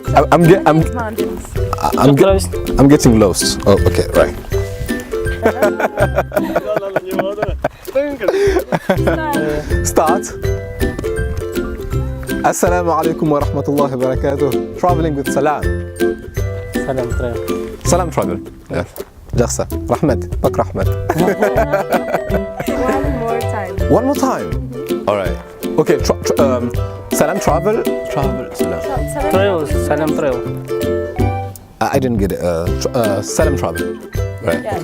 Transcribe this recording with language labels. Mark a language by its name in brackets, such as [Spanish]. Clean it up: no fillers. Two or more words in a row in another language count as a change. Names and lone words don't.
[English] I'm getting lost. Oh, okay, right. Start. [Arabic] السلام عليكم ورحمة الله وبركاته. [English] Traveling with salam. Salam travel. Salam travel. Yes. [Kazakh] Жақсы. Рахмет. Пак рахмет. [English] One more time. One more time. All right. Okay. Salam travel. Travel. Salam. Travel. Salam travel. I didn't get it. Salam travel. Right. Yeah,